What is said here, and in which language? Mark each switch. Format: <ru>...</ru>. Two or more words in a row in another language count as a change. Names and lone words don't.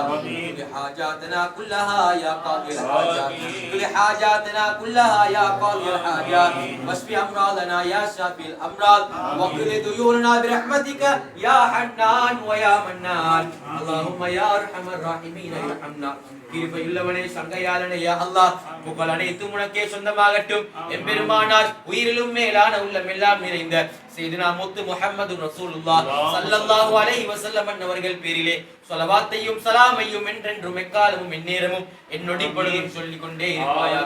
<ar>قضي حاجاتنا كلها يا قاضي الحاجات. قضي حاجاتنا كلها يا قاضي الحاجات. واشف امراضنا يا شافي الامراض واقض ديوننا برحمتك يا حنان ويا منان. اللهم يا ارحم الراحمين ارحمنا.</ar> <ta>கிருபையுள்ளவனே சங்கையாளனே</ta> <ar>يا الله</ar> <ta>புகழ் அனைத்தும் உனக்கே சொந்தமாகட்டும். எம்பெருமானார் உயிரிலும் மேலான உள்ளமெல்லாம் நிறைந்த சையதுனா முத்து முஹம்மது ரசூலுல்லாஹ்</ta> <ar>صلى الله عليه وسلم</ar> <ta>அவர்கள் பேரிலே ஸலவாத்தையும் ஸலாமையும் என்றென்றும் எக்காலமும் எந்நேரமும் என்னொடி பொழுதும் சொல்லிக் கொண்டே இருப்பாயாக.</ta>